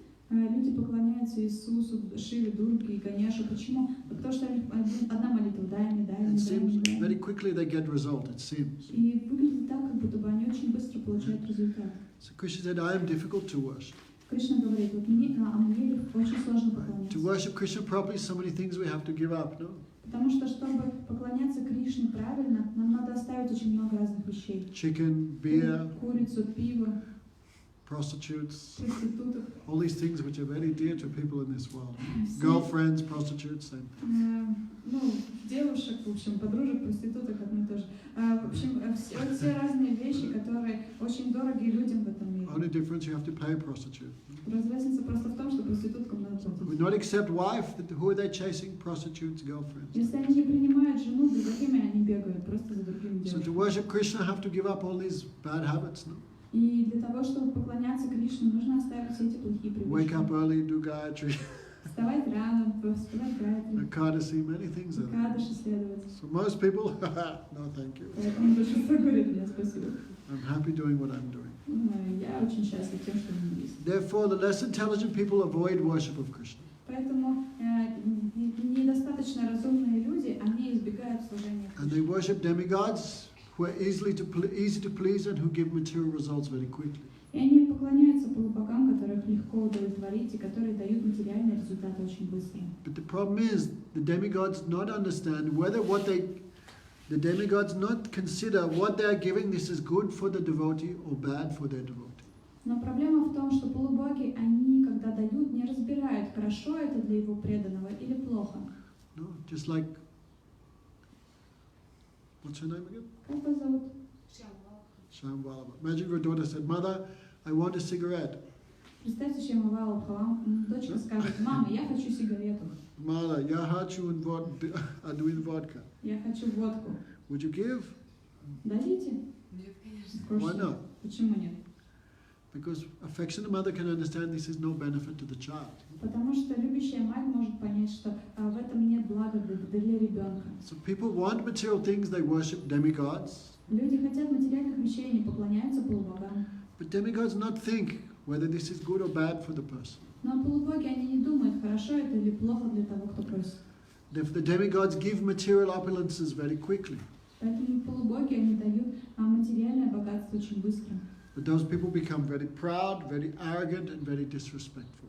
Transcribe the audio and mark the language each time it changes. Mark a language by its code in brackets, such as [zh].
[ru] Люди поклоняются Иисусу, Шиве, Дурге и Ганеше. Почему? Потому что одна молитва: дай мне, [en] It seems very quickly they get result, it seems. [ru] И выглядит так, как будто бы они очень быстро получают результат. [en] So Krishna said, I am difficult to worship. [ru] Кришна говорит: вот мне очень сложно [en] To [ru] поклоняться. [en] worship Krishna properly, so many things we have to give up, no? [ru] Потому что, чтобы поклоняться Кришне правильно, нам надо оставить очень много разных вещей. [en] Chicken, beer, [ru] Курицу, пиво, [en] prostitutes, [ru] проституток. [en] all these things which are very dear to people in this world. Girlfriends, prostitutes, same thing. [ru] Девушек, в общем, подружек, проституток, одно и то же. В общем, все разные вещи, которые очень дороги людям в этом мире. [en] Only difference, you have to pay a prostitute. [ru] Разница просто в том, что проституткам надо [en] We [ru] платить. [en] not accept wife, who are they chasing? Prostitutes, girlfriends. [ru] Если они не принимают жену, за какими они бегают? Просто за другими [en] So to [ru] девушками. [en] worship Krishna, have to give up all these bad habits, no? [ru] И для того, чтобы поклоняться Кришне, нужно оставить все эти плохие [en] Wake up [ru] привычки. [en] early, do Gayatri. [ru] вставать рано, вставать гайдры, [en] Ekadasi, many things are there. [ru] кадыши следовать. [en] So most people, no thank you. [ru] Поэтому большинство говорит мне спасибо. [en] I'm happy doing what I'm doing. [ru] Я очень счастлив тем, что у меня есть. [en] Therefore, the less intelligent people avoid worship of Krishna. [ru] Поэтому недостаточно разумные люди, они избегают служения [en] And they [ru] Кришне. [en] worship demigods who are easy to please and who give material results very quickly. [ru] И они поклоняются полубогам, которых легко удовлетворить и которые дают материальные результаты очень быстро. [en] But the problem is, the demigods not understand whether the demigods not consider what they are giving, this is good for the devotee or bad for their devotee. [ru] Но проблема в том, что полубоги, они, когда дают, не разбирают, хорошо это для его преданного или плохо. [en] No, just like, what's her name again? [ru] Как вас зовут? Shambhala. [en] Imagine your daughter said, "Mother, I want a cigarette." [ru] Представьте, чем вам дочка скажет: мама, я хочу сигарету, [en] Mother, [ru] я хочу vodka. я хочу водку. [en] Would you give? [ru] Дадите? Нет, конечно. [en] Of course Why not. not? [ru] Почему нет? [en] Because affectionate mother can understand this is no benefit to the child. [ru] Потому что любящая мать может понять, что в этом нет блага для ребенка. [en] So people want material things, they worship demigods. [ru] Люди хотят материальных вещей, они поклоняются полубогам. [en] But demigods not think whether this is good or bad for the person. [ru] Но полубоги, они не думают, хорошо это или плохо для того, кто просит. [en] The demigods give material opulences very quickly. [ru] Поэтому полубоги, они дают материальное богатство очень быстро. [en] But those people become very proud, very arrogant, and very disrespectful.